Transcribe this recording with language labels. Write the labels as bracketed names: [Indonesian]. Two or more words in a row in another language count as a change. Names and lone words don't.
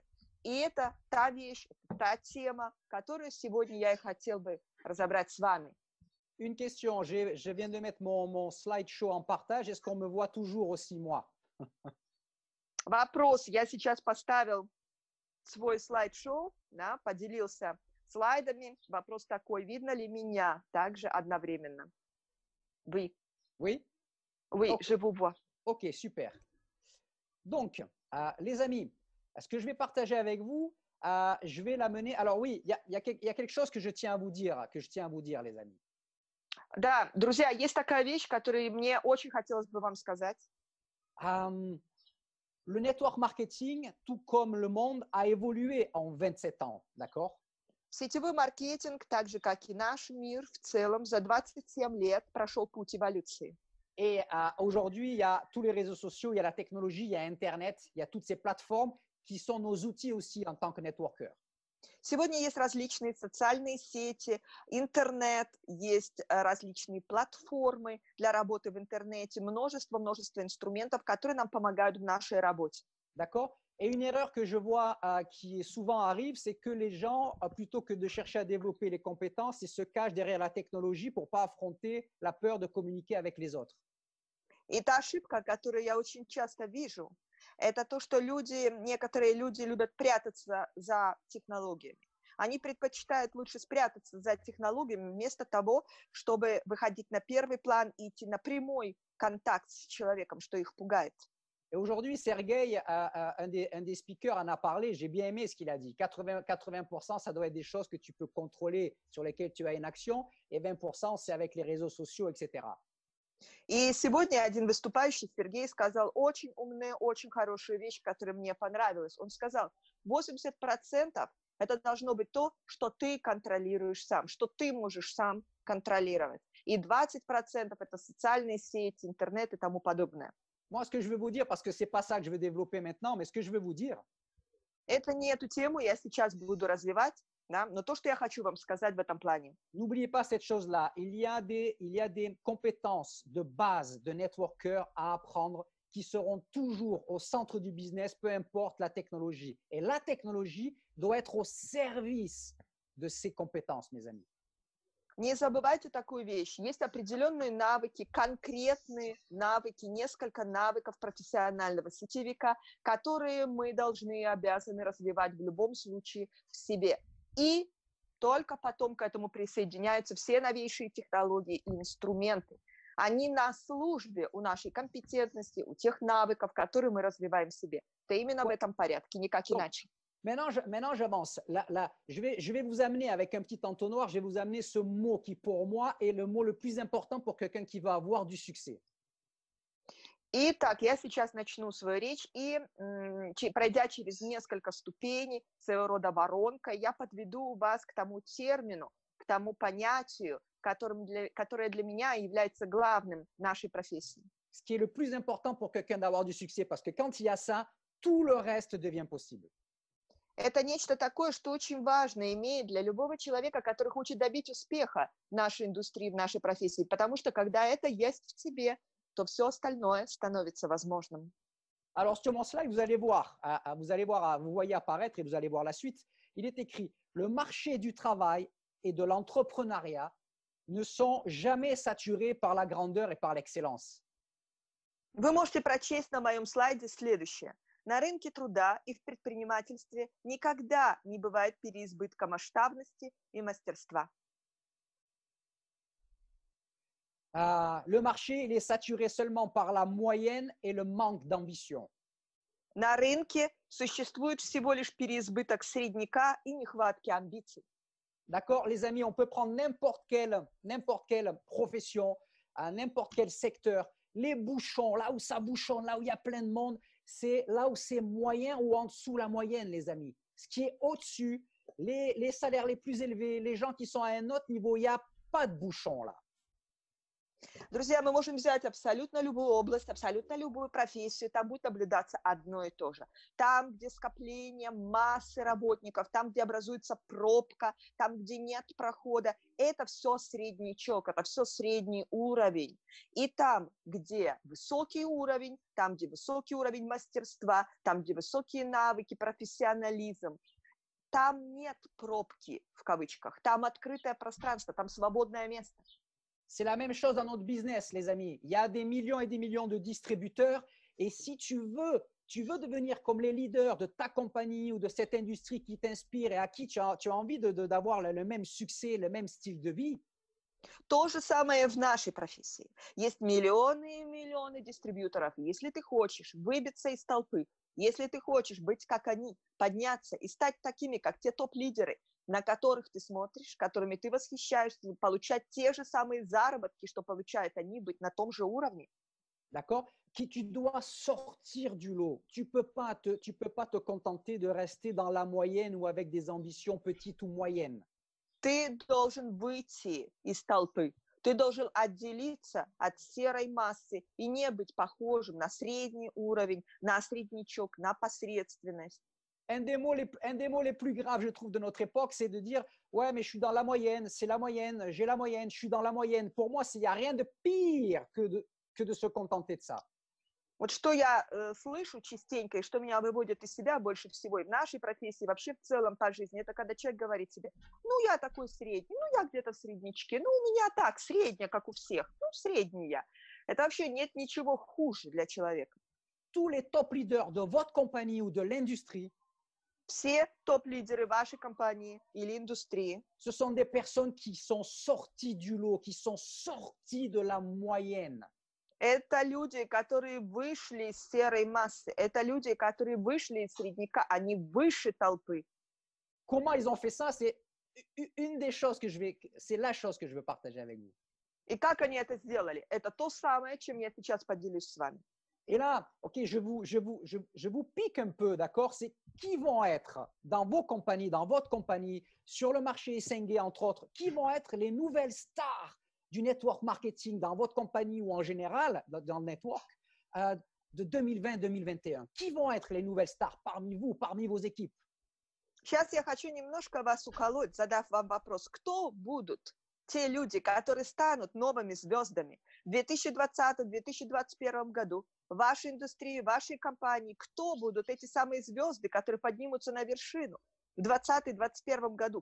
[Russian] И это та вещь, та тема, которую сегодня я и хотел бы разобрать с вами. [French] Une question, je viens de mettre mon slideshow en partage. Est-ce qu'on me voit toujours aussi, moi? [Russian] Вопрос. Я сейчас поставил свой слайд-шоу, да, поделился слайдами. Вопрос такой, видно ли меня также одновременно? [French] Oui. Oui? Oui, Okay. je vous vois. Ok, super. Donc, les amis, ce que je vais partager avec vous, je vais l'amener. Alors oui, il y a quelque chose que je tiens à vous dire, les amis. [Russian] Да, друзья, есть такая вещь, которую мне очень хотелось бы вам сказать. [French] Le [English] network marketing, [French] tout comme le monde, a évolué en 27 ans, d'accord? [Russian] Сетевой маркетинг, так же, как и наш мир в целом, за 27 лет прошел путь эволюции. [French] Et aujourd'hui, il y a tous les réseaux sociaux, il y a la technologie, il y a Internet, il y a toutes ces plateformes qui sont nos outils aussi en tant que networker. [Russian] Сегодня есть различные социальные сети, интернет, есть различные платформы для работы в интернете, множество инструментов, которые нам помогают в нашей работе. [French] D'accord? Et une erreur que je vois qui souvent arrive, c'est que les gens, plutôt que de chercher à développer les compétences, ils se cachent derrière la technologie pour ne pas affronter la peur de communiquer avec les autres. [Russian] И та ошибка, которую я очень часто вижу, это то, что некоторые люди любят прятаться за технологиями. Они предпочитают лучше спрятаться за технологиями вместо того, чтобы выходить на первый план и идти на прямой контакт с человеком, что их пугает. [French] Et aujourd'hui, Sergey, un des speakers, en a parlé. J'ai bien aimé ce qu'il a dit. 80%, ça doit être des choses que tu peux contrôler, sur lesquelles tu as une action, et 20%, c'est avec les réseaux sociaux, etc. [Russian] И сегодня один выступающий, Сергей, сказал очень умную, очень хорошую вещь, которая мне понравилась. Он сказал, 80% это должно быть то, что ты контролируешь сам, что ты можешь сам контролировать. И 20% это социальные сети, интернет и тому подобное. [French] Moi, ce que je veux vous dire, parce que ce n'est pas ça que je veux développer maintenant, mais ce que je veux vous dire, [Russian] Это не эту тему я сейчас буду развивать, да, но то, что я хочу вам сказать в этом плане. [French] n'oubliez pas cette chose-là. Il y a des compétences de base de networker à apprendre qui seront toujours au centre du business, peu importe la technologie. Et la technologie doit être au service de ces compétences, mes amis. [Russian] Не забывайте такую вещь. Есть определенные навыки, конкретные навыки, несколько навыков профессионального сетевика, которые мы должны и обязаны развивать в любом случае в себе. И только потом к этому присоединяются все новейшие технологии и инструменты. Они на службе у нашей компетентности, у тех навыков, которые мы развиваем в себе. Это именно в этом порядке, никак иначе. [French] Maintenant, j'avance. Je vais vous amener avec un petit entonnoir, je vais vous amener ce mot qui, pour moi, est le mot le plus important pour quelqu'un qui va avoir du succès. [Russian] Итак, я сейчас начну свою речь, и пройдя через несколько ступеней, своего рода воронка, я подведу вас к тому термину, к тому понятию, которое для меня является главным в нашей профессии. [French] Ce qui est le plus important pour quelqu'un d'avoir du succès, parce que quand il y a ça, tout le reste devient possible. [Russian] Это нечто такое, что очень важно имеет для любого человека, который хочет добить успеха в нашей индустрии, в нашей профессии, потому что когда это есть в тебе, то все остальное становится возможным. [French] Alors, sur mon slide, vous allez voir, vous voyez apparaître et vous allez voir la suite. Il est écrit, le marché du travail et de l'entrepreneuriat ne sont jamais saturés par la grandeur et par l'excellence. [Russian] Вы можете прочесть на моем слайде следующее. На рынке труда и в предпринимательстве никогда не бывает переизбытка масштабности и мастерства. [French] Le marché, il est saturé seulement par la moyenne et le manque d'ambition. [Russian] На рынке существует всего лишь переизбыток средняка и нехватки амбиций. [French] D'accord, les amis, on peut prendre n'importe quelle profession, n'importe quel secteur. Les bouchons, là où ça bouchonne, là où il y a plein de monde, c'est là où c'est moyen ou en dessous la moyenne, les amis. Ce qui est au-dessus, les salaires les plus élevés, les gens qui sont à un autre niveau, il n'y a pas de bouchon là. [Russian] Друзья, мы можем взять абсолютно любую область, абсолютно любую профессию, там будет наблюдаться одно и то же. Там, где скопление массы работников, там, где образуется пробка, там, где нет прохода, это все среднячок, это все средний уровень. И там, где высокий уровень, там, где высокий уровень мастерства, там, где высокие навыки, профессионализм, там нет пробки, в кавычках, там открытое пространство, там свободное место. [French] C'est la même chose dans notre business, les amis. Il y a des millions et des millions de distributeurs. Et si tu veux devenir comme les leaders de ta compagnie ou de cette industrie qui t'inspire et à qui tu as envie d'avoir le même succès, le même style de vie. [Russian] То же самое в нашей профессии. Есть миллионы и миллионы дистрибьюторов. Если ты хочешь выбиться из толпы, если ты хочешь быть как они, подняться и стать такими, как те топ-лидеры, на которых ты смотришь, которыми ты восхищаешься, получать те же самые заработки, что получают они, быть на том же уровне. [French] D'accord? Tu dois sortir du lot. Tu peux pas te contenter de rester dans la moyenne ou avec des ambitions petites ou moyennes. [Russian] Ты должен выйти из толпы. Ты должен отделиться от серой массы и не быть похожим на средний уровень, на среднячок, на посредственность. [French] Un des mots les plus graves, je trouve, de notre époque, c'est de dire « Ouais, mais je suis dans la moyenne, c'est la moyenne, j'ai la moyenne, je suis dans la moyenne. » Pour moi, il n'y a rien de pire que de se contenter de ça. [Russian] Вот что я слышу частенько и что меня выводит из себя больше всего и в нашей профессии, вообще в целом по жизни, это когда человек говорит себе, ну, я такой средний, ну, я где-то в среднячке, ну, у меня так, средняя, как у всех, ну, средний я. Это вообще нет ничего хуже для человека. [French] Tous les [English] top leaders [French] de votre compagnie ou de l'industrie [Russian] Все топ-лидеры вашей компании или индустрии [French] ce sont des personnes qui sont sorties du lot, qui sont sorties de la moyenne. [Russian] это люди, которые вышли из серой массы, это люди, которые вышли из средняка, они выше толпы. [French] Comment ils ont fait ça? C'est une des choses que c'est la chose que je veux partager avec vous. [Russian] И как они это сделали? Это то самое, чем я сейчас поделюсь с вами. [French] Et là, ok, je vous pique un peu, d'accord? C'est qui vont être dans vos compagnies, dans votre compagnie, sur le marché SNG, entre autres, qui vont être les nouvelles stars du [English] network marketing [French] dans votre compagnie ou en général dans le network de 2020-2021? Qui vont être les nouvelles stars parmi vous, parmi vos équipes? [Russian] Сейчас я хочу немножко вас уколоть, задав вам вопрос, кто будут те люди, которые станут новыми звездами в 2020-2021 году в вашей индустрии, в вашей компании? Кто будут эти самые звезды, которые поднимутся на вершину в 2020-2021 году?